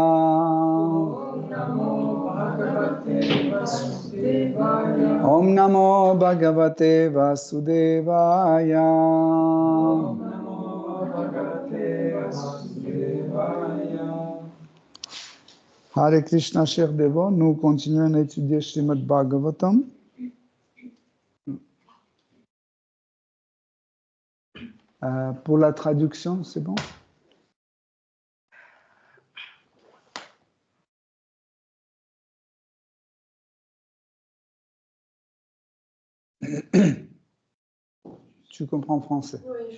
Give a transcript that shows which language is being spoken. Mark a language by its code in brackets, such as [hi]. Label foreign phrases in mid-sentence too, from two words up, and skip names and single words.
[sa] Om Namo Bhagavate Vasudevaya. Om Namo Bhagavate Vasudevaya. Om Namo Bhagavate Vasudevaya. [fr] Hare Krishna, chers dévots, nous continuons à étudier Srimad Bhagavatam. Pour la traduction, c'est bon? Tu comprends français? Oui.